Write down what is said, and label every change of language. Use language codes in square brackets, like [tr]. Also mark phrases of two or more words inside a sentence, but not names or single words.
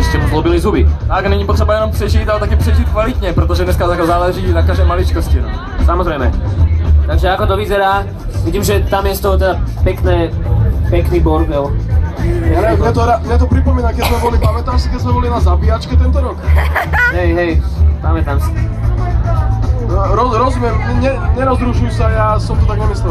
[cs] zlobili zuby. Tak, není potřeba jenom přežít, ale taky přežít kvalitně, protože dneska tak záleží na každé maličkosti. No. [sk] Samozrejme. Takže ako to vyzerá? Vidím, že tam je z toho teda pekný bordel. Ja neviem, mňa to pripomína, keď sme boli, pamätáš si, keď sme boli na zabíjačke tento rok? Hej, pamätám si. Rozumiem, nerozrušuj sa, ja som to tak nemyslel.